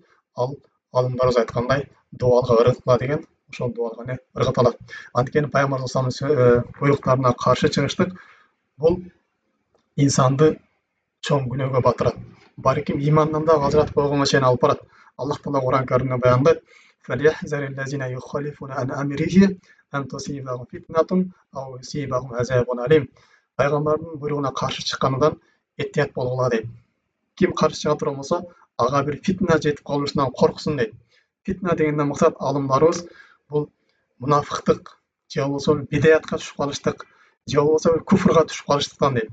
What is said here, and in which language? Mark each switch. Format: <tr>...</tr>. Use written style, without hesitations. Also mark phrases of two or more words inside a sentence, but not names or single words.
<ky>Ал алымдарыбыз айткандай, дуалга ыргытыла деген, ошол дуалга не ыргытылат. Анткени пайгамбар</ky> <ar>صلى الله عليه وسلم</ar> <ky>буйруктарына каршы чыгыштык бул инсанды чоң күнөөгө батырат. Балким имандан да ажыратып койгонго чейин алып барат. Аллах Таала Кур'ан Каримде баяндайт:</ky> <ar>"فليحذر الذين يخالفون عن أمره أن تصيبهم فتنة أو يصيبهم عذاب أليم."</ar> <ky>Пайгамбардын буйругуна каршы чыккандан этият болгула дейт. Ким каршы чыга турган болсо, ага бир фитна жетип калышынан корксун дейт. Фитна дегенден максат алымдарыбыз бул мунафыктык, же болбосо бидаятка түшүп калыштык, же болбосо бир куфрга түшүп калыштыктан дейт.</ky>